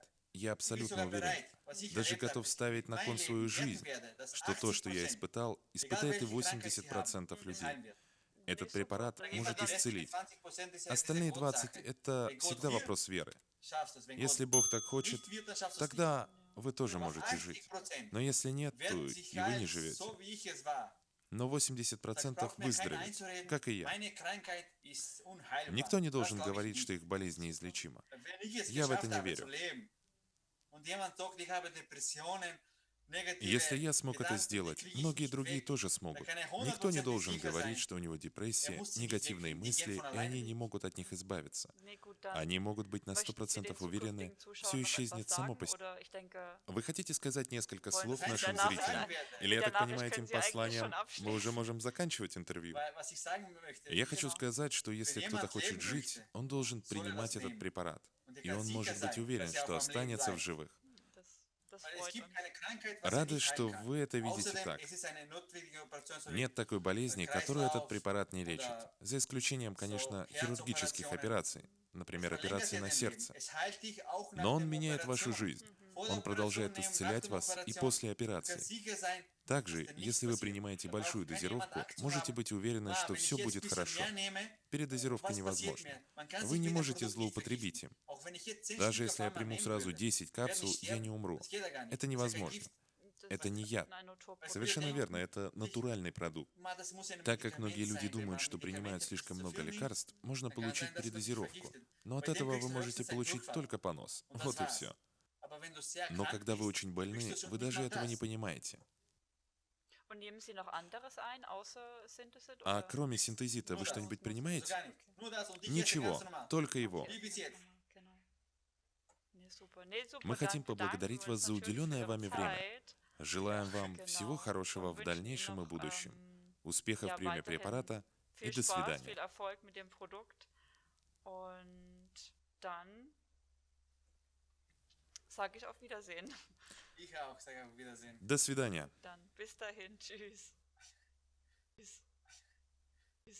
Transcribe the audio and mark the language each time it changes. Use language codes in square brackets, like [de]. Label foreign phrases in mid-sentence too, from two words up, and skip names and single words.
[ru] Я абсолютно уверен, даже готов ставить на кон свою жизнь, что то, что я испытал, испытает и 80% людей. Этот препарат может исцелить. Остальные 20 — это всегда вопрос веры. Если Бог так хочет, тогда вы тоже можете жить. Но если нет, то и вы не живете. но [de] Sagt, [ru] 80% [de] braucht mir keiner [ru] выздоровеет, [de] einzureden, [ru] как и я. [de] meine Krankheit ist unheilbar. [ru] Никто не [de] Das [ru] должен [de] glaube ich [ru] говорить, [de] nicht. [ru] что их болезнь неизлечима. [de] Wenn ich es [ru] Я в это [de] geschafft [ru] не [de] habe zu [ru] верю. [de] leben und jemand sagt, ich habe Depressionen, [ru] Если [de] negative [ru] я смог это [de] Gedanken, die [ru] сделать, [de] kriege ich [ru] многие [de] nicht [ru] другие [de] weg. [ru] тоже [de] Da [ru] смогут. [de] kann er [ru] Никто не [de] 100% [ru] должен [de] sicher [ru] говорить, [de] sein. [ru] что у него депрессия, [de] muss sich nicht [ru] негативные [de] wegkriegen, die [ru] мысли, [de] gehen von [ru] и они [de] alleine [ru] не [de] weg. [ru] могут от них избавиться. [de] Nee, gut, dann [ru] Они могут быть на [de] möchten Sie den [ru] 100% уверены, [de] zukünftigen [ru] все [de] Zuschauern noch etwas [ru] исчезнет само [de] sagen [ru] по себе. [de] oder ich denke, [ru] Вы хотите сказать несколько [de] wollen [ru] слов [de] Sie mit der [ru] нашим [de] Nachricht, [ru] зрителям? Или, я [de] mit der [ru] так понимаю, [de] Nachricht können [ru] этим [de] Sie eigentlich [ru] посланием [de] schon [ru] мы уже [de] abschließen. [ru] можем заканчивать интервью? [de] Was ich sagen möchte, [ru] Я хочу [de] Genau. [ru] сказать, что если [de] Wenn [ru] кто-то [de] jemand [ru] хочет [de] leben [ru] жить, [de] möchte, [ru] он должен [de] soll er [ru] принимать [de] das [ru] этот [de] nehmen. [ru] препарат. [de] Und er [ru] И [de] kann [ru] он [de] sicher [ru] может быть [de] sein, [ru] уверен, [de] dass er [ru] что [de] auch am Leben [ru] останется в [de] bleibt. [ru] живых. [de] Das Weil es freut gibt uns. keine Krankheit, was er [ru] Рады, [de] nicht [ru] что [de] heilen kann. [ru] вы это видите [de] Außerdem, [ru] так. [de] es ist eine notwendige Operation, so wie [ru] Нет такой болезни, которую этот [de] Kreislauf [ru] препарат не лечит. [de] oder [ru] За исключением, конечно, [de] so [ru] хирургических [de] Herzoperationen. [ru] операций, [de] Es [ru] например, [de] verlängert [ru] операции [de] ja [ru] на [de] dein Leben. [ru] сердце. [de] Es heilt dich auch nach [ru] Но он [de] der [ru] меняет вашу [de] Operation. [ru] жизнь. [de] Vor der [ru] Он продолжает [de] Operation nehmen, nach [ru] исцелять [de] der [ru] вас и [de] Operation. [ru] после [de] Du [ru] операции. [de] kannst sicher sein, [ru] Также, [de] dass dir nichts [ru] если вы [de] passiert. [ru] принимаете [de] Da [ru] большую [de] braucht kein jemand [ru] дозировку, [de] Angst zu [ru] можете [de] haben. [ru] быть уверены, [de] Ah, [ru] что [de] wenn ich [ru] все [de] jetzt ein [ru] будет [de] bisschen [ru] хорошо. [de] mehr nehme, [ru] Передозировка [de] was passiert [ru] невозможна. [de] mir? Man kann [ru] Вы [de] sich [ru] не [de] mit dem [ru] можете [de] Produkt nicht [ru] злоупотребить [de] vergiften. [ru] им. [de] Auch wenn ich jetzt 10 [ru] Даже [de] Stück [ru] если [de] auf [ru] я [de] einmal [ru] приму [de] nehmen [ru] сразу [de] würde, [ru] 10 [de] werde [ru] капсул, [de] ich [ru] я не [de] sterben. [ru] умру. [de] Das geht ja gar nicht. [ru] Это [de] Das ist ja kein [ru] невозможно. [de] Gift. Das [ru] Это не яд. [de] ein Naturprodukt. [ru] Совершенно верно, это натуральный продукт. [de] Das muss ein [ru] Так как многие [de] Medikament [ru] люди [de] sein. Wenn [ru] думают, [de] man [ru] что принимают [de] Medikamente [ru] слишком [de] zu [ru] много [de] viel nimmt, [ru] лекарств, можно [de] dann kann [ru] получить [de] sein, dass man sich [ru] передозировку. [de] vergiftet. [ru] Но от [de] Bei dem [ru] этого вы [de] kriegst du [ru] можете [de] höchstens einen [ru] получить [de] Durchfall. [ru] только понос. [de] Und das [ru] Вот и [de] war's. [ru] все. [de] Aber wenn du sehr [ru] Но [de] krank [ru] когда вы [de] bist, [ru] очень [de] kriegst [ru] больны, [de] du schon [ru] вы [de] nicht [ru] даже [de] mal [ru] этого не [de] das. [ru] понимаете. [de] Und nehmen Sie noch anderes ein, außer Synthesit? [ru] А [de] Oder? [ru] кроме синтезита вы [de] Nur das. [ru] что-нибудь [de] Also [ru] принимаете? [de] gar nicht. Nur das und ich esse [ru] Ничего, [de] ganz normal. [ru] только его. [de] Wie bis jetzt. Genau. Nee, super. Nee, super. [ru] Мы хотим [de] Danke, [ru] поблагодарить [de] bedanken wir [ru] вас [de] uns [ru] за [de] natürlich für [ru] уделенное [de] Ihre [ru] вами время. [de] Zeit. [ru] Желаем вам [de] Genau. [ru] всего хорошего [de] Und [ru] в [de] wünschen Ihnen [ru] дальнейшем и [de] noch, [ru] будущем. Успехов в [de] ja, [ru] приеме [de] weiterhin [ru] препарата и [de] viel [ru] до [de] Spaß, [ru] свидания. [de] viel Erfolg mit dem Produkt. Und dann sage ich auf Wiedersehen. Ich auch. Sage auf Wiedersehen. [ru] До свидания. [de] Dann bis dahin. Tschüss. Tschüss. Tschüss.